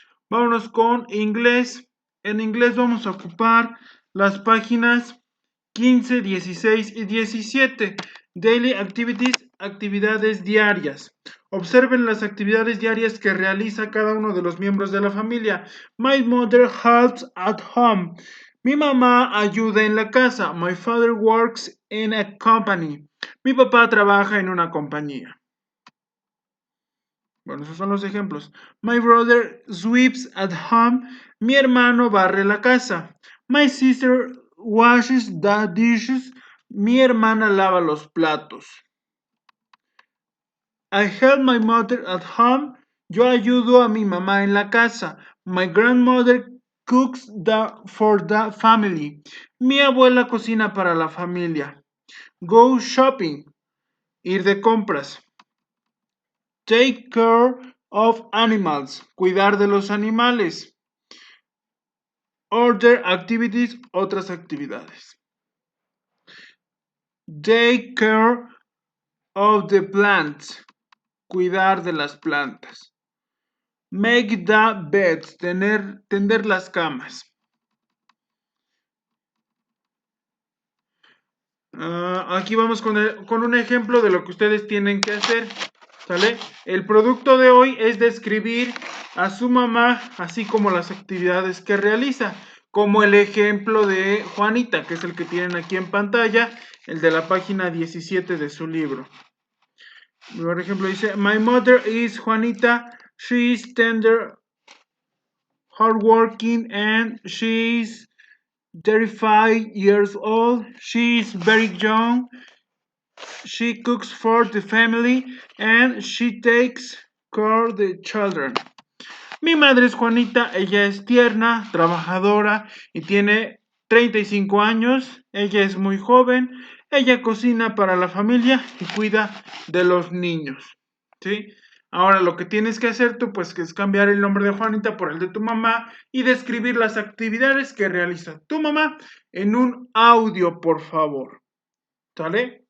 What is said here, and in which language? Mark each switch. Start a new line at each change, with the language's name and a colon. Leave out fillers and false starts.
Spanish: Vámonos con inglés. En inglés vamos a ocupar las páginas 15, 16 y 17.
English: Daily activities,
Spanish: actividades diarias. Observen las actividades diarias que realiza cada uno de los miembros de la familia.
English: My mother helps at home.
Spanish: Mi mamá ayuda en la casa.
English: My father works in a company.
Spanish: Mi papá trabaja en una compañía. Bueno, esos son los ejemplos.
English: My brother sweeps at home.
Spanish: Mi hermano barre la casa.
English: My sister washes the dishes.
Spanish: Mi hermana lava los platos.
English: I help my mother at home.
Spanish: Yo ayudo a mi mamá en la casa.
English: My grandmother cooks for the family.
Spanish: Mi abuela cocina para la familia.
English: Go shopping.
Spanish: Ir de compras.
English: Take care of animals.
Spanish: Cuidar de los animales.
English: Other activities.
Spanish: Otras actividades.
English: Take care of the plants.
Spanish: Cuidar de las plantas.
English: Make the beds.
Spanish: Tender las camas. Aquí vamos con un ejemplo de lo que ustedes tienen que hacer. ¿Sale? El producto de hoy es describir a su mamá, así como las actividades que realiza, como el ejemplo de Juanita, que es el que tienen aquí en pantalla, el de la página 17 de su libro. Por ejemplo, dice,
English: My mother is Juanita, she is tender, hardworking, and she is 35 years old, she is very young, she cooks for the family and she takes care of the children.
Spanish: Mi madre es Juanita, ella es tierna, trabajadora y tiene 35 años. Ella es muy joven, ella cocina para la familia y cuida de los niños. ¿Sí? Ahora lo que tienes que hacer tú pues que es cambiar el nombre de Juanita por el de tu mamá y describir las actividades que realiza tu mamá en un audio, por favor. ¿Sale?